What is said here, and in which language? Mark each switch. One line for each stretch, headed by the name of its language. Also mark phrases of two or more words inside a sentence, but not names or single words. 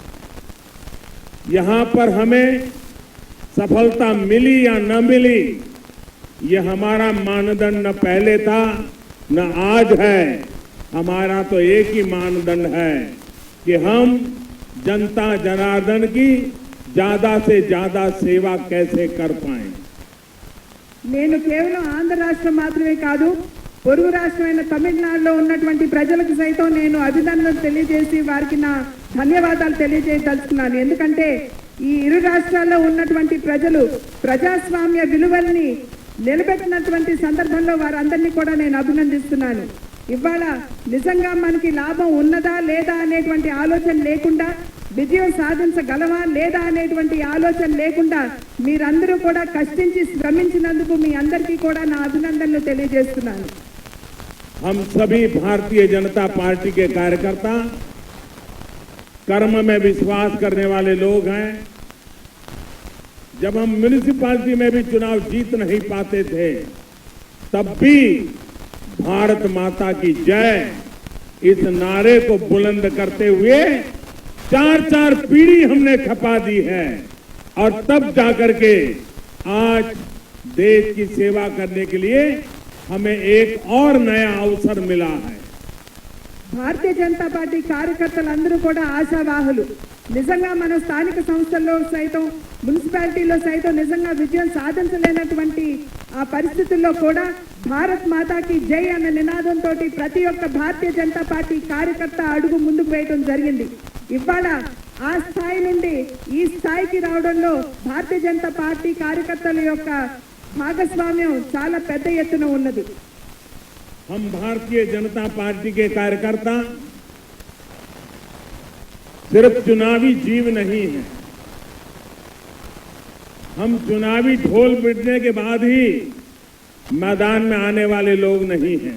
Hindi: यहां पर हमें सफलता मिली या न मिली, ये हमारा मानदंड न पहले था न आज है। हमारा तो एक ही मानदंड है कि हम जनता जनार्दन की ज्यादा से ज्यादा सेवा कैसे कर पाए।
Telugu: నేను కేవలం ఆంధ్ర రాష్ట్రం మాత్రమే కాదు, పొరుగు రాష్ట్రమైన తమిళనాడులో ఉన్నటువంటి ప్రజలకు సైతం నేను అభినందనలు తెలియజేసి వారికి నా ధన్యవాదాలు తెలియజేయదలుచుకున్నాను. ఎందుకంటే ఈ ఇరు రాష్ట్రాల్లో ఉన్నటువంటి ప్రజలు ప్రజాస్వామ్య విలువల్ని నిలబెట్టినటువంటి సందర్భంలో వారందరినీ కూడా నేను అభినందిస్తున్నాను. ఇవాళ నిజంగా మనకి లాభం ఉన్నదా లేదా అనేటువంటి ఆలోచన లేకుండా, విజయం సాధించగలమా లేదా అనేటువంటి ఆలోచన లేకుండా మీరందరూ కూడా కష్టించి శ్రమించినందుకు మీ అందరికీ కూడా నా అభినందనలు తెలియజేస్తున్నాను.
Hindi: हम सभी भारतीय जनता पार्टी के कार्यकर्ता कर्म में विश्वास करने वाले लोग हैं। जब हम म्युनिसिपैलिटी में भी चुनाव जीत नहीं पाते थे, तब भी भारत माता की जय इस नारे को बुलंद करते हुए 4-4 पीढ़ी हमने खपा दी है और तब जाकर के आज देश की सेवा करने के लिए हमें एक और नया अवसर मिला है।
Telugu: భారతీయ జనతా పార్టీ కార్యకర్తలందరూ కూడా ఆశావాహులు. నిజంగా మన స్థానిక సంస్థల్లో సైతం మున్సిపాలిటీలో సైతం నిజంగా విజయం సాధించలేనటువంటి ఆ పరిస్థితుల్లో కూడా
Hindi: भारत माता की जय
Telugu: అన్న నినాదంతో ప్రతి ఒక్క భారతీయ జనతా పార్టీ కార్యకర్త అడుగు ముందుకు వేయడం జరిగింది. ఇవాళ ఆ స్థాయి నుండి ఈ స్థాయికి రావడంలో భారతీయ జనతా పార్టీ కార్యకర్తల యొక్క భాగస్వామ్యం చాలా పెద్ద ఎత్తున ఉన్నది.
Hindi: हम भारतीय जनता पार्टी के कार्यकर्ता सिर्फ चुनावी जीव नहीं है, हम चुनावी ढोल पिटने के बाद ही मैदान में आने वाले लोग नहीं हैं।